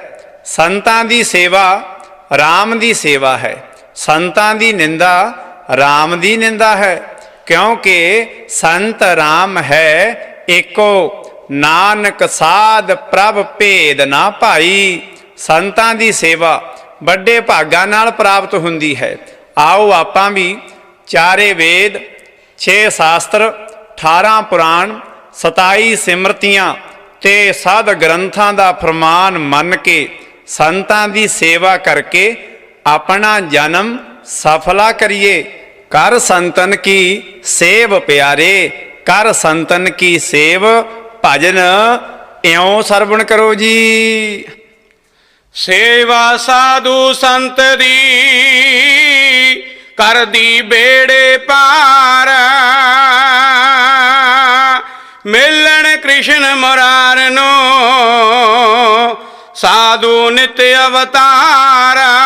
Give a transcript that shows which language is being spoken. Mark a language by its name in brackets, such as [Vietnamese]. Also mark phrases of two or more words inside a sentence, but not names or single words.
[Punjabi] ਸੰਤਾਂ ਦੀ ਸੇਵਾ ਰਾਮ ਦੀ ਸੇਵਾ ਹੈ, ਸੰਤਾਂ ਦੀ ਨਿੰਦਾ ਰਾਮ ਦੀ ਨਿੰਦਾ ਹੈ, ਕਿਉਂਕਿ ਸੰਤ ਰਾਮ ਹੈ ਏਕੋ, ਨਾਨਕ ਸਾਧ ਪ੍ਰਭ ਭੇਦ ਨਾ ਭਾਈ। ਸੰਤਾਂ ਦੀ ਸੇਵਾ ਬੜੇ ਭਾਗਾਂ ਨਾਲ ਪ੍ਰਾਪਤ ਹੁੰਦੀ ਹੈ। ਆਓ ਆਪਾਂ ਭੀ ਚਾਰੇ ਵੇਦ, 6 ਸ਼ਾਸਤਰ, 18 ਪੁਰਾਣ, 27 ਸਿਮਰਤੀਆਂ ਤੇ ਸਾਧ ਗ੍ਰੰਥਾਂ ਦਾ ਫ਼ਰਮਾਨ ਮੰਨ ਕੇ ਸੰਤਾਂ ਦੀ ਸੇਵਾ ਕਰਕੇ ਅਪਣਾ ਜਨਮ ਸਫਲਾ ਕਰੀਏ। ਕਰ ਸੰਤਨ ਕੀ ਸੇਵ ਪਿਆਰੇ, ਕਰ ਸੰਤਨ ਕੀ ਸੇਵ ਭਜਨ ਇਯੋਂ ਸਰਵਣ ਕਰੋ ਜੀ। ਸੇਵਾ ਸਾਧੂ ਸੰਤ ਦੀ ਕਰ ਦੀ ਬੇੜੇ ਪਾਰ, ਮਿਲਨ ਕ੍ਰਿਸ਼ਨ ਮੁਰਾਰ ਨੋ ਸਾਧੂ ਨਿੱਤ ਅਵਤਾਰ।